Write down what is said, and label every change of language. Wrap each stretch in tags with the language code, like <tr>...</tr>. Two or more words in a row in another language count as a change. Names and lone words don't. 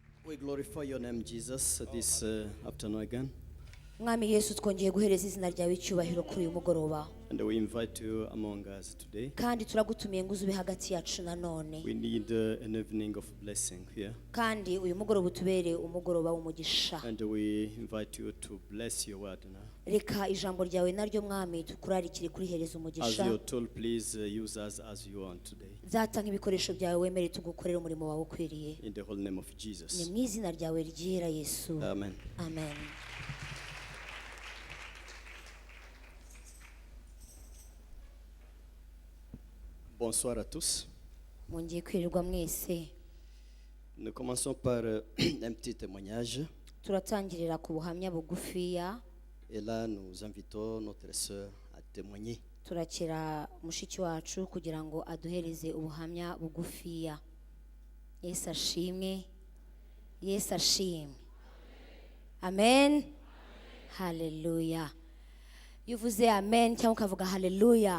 <en>We glorify your name, Jesus, this afternoon again.</en> <rw>Mwami Yesu twongeye guhereza izina ryawe icyubahiro kuri uyu mugoroba.</rw> <en>And we invite you among us today.</en> <rw>Kandi turagutumiye ngo uzube hagati yacu nanone.</rw> <en>We need an evening of blessing here.</en> <rw>Kandi uyu mugoroba utubere umugoroba w'umugisha.</rw> <en>And we invite you to bless your word now.</en> <rw>Reka ijambo ryawe naryo mwami tukurarikire kurihereza umugisha.</rw> <en>As you're told, please use us as you want today.</en> <rw>Zata nk'ibikoresho byawe wemere tugukorera umurimo wawe ukwiriye.</rw> <en>In the holy name of Jesus.</en> <rw>Ni mu izina ryawe ryera Yesu. Amen. Amen.</rw> <fr>Bonsoir à tous.</fr> <rw>Mwongeye kwirirwa mwese.</rw> <fr>Nous commençons par un petit témoignage.</fr> <rw>Turatangirira ku buhamya bugufiya.</rw> <fr>Et là, nous invitons notre sœur à témoigner.</fr> <rw>Turakira mushiki wacu kugira ngo aduhereze ubuhamya bugufiya. Yesu ashimwe. Yesu ashimwe. Amen. Hallelujah. Yuvuze amen cyangwa ukavuga hallelujah.</rw>